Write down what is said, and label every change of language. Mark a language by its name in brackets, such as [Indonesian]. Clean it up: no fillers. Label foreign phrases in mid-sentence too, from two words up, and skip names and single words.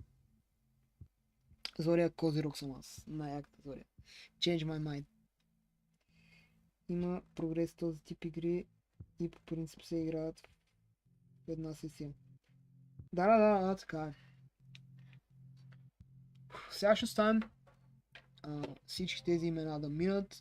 [Bulgarian] Зоря Козирог съм аз. Най-яката Зоря. [English] Change my mind. [Bulgarian] Има прогрес в този тип игри и по принцип се играят в една сесия. Да, така е. Сега ще оставим всички тези имена да минат.